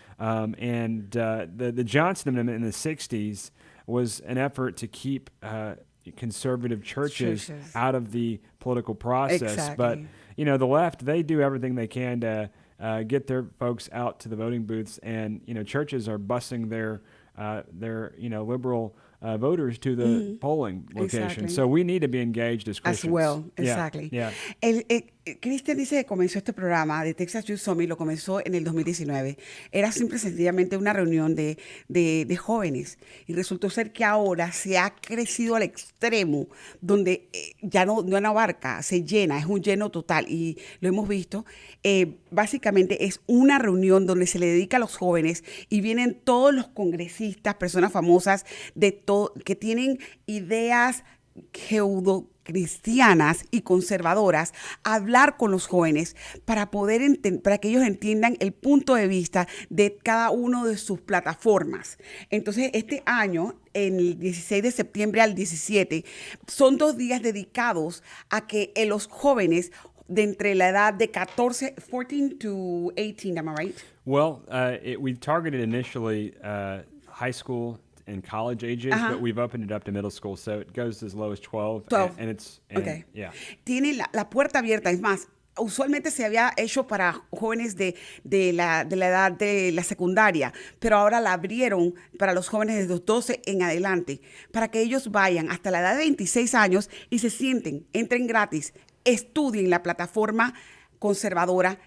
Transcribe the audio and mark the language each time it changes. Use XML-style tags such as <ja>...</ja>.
<en>The Johnson Amendment in the 60s was an effort to keep conservative churches out of the political process. Exactly. But, the left, they do everything they can to get their folks out to the voting booths, and churches are busing their liberal voters to the polling location. Exactly. So we need to be engaged as Christians. As well, exactly. Yeah.</en> <es>Cristian dice que comenzó este programa de Texas Youth Summit, lo comenzó en el 2019. Era simple y sencillamente una reunión de jóvenes, y resultó ser que ahora se ha crecido al extremo donde ya no abarca, se llena, es un lleno total, y lo hemos visto. Básicamente es una reunión donde se le dedica a los jóvenes y vienen todos los congresistas, personas famosas de todo, que tienen ideas cristianas y conservadoras, a hablar con los jóvenes para para que ellos entiendan el punto de vista de cada uno de sus plataformas. Entonces, este año, en el 16 de septiembre al 17, son 2 días dedicados a que los jóvenes de entre la edad de 14</es> <en>to 18, am I right? Well, we targeted initially high school and college ages, but we've opened it up to middle school, so it goes as low as 12. And it's, yeah.</en> <es>Tiene la puerta abierta, es más, usualmente se había hecho para jóvenes de la edad de la secundaria, pero ahora la abrieron para los jóvenes de los 12 en adelante, para que ellos vayan hasta la edad de 26 años y se sienten, entren gratis, estudien la plataforma conservadora</es>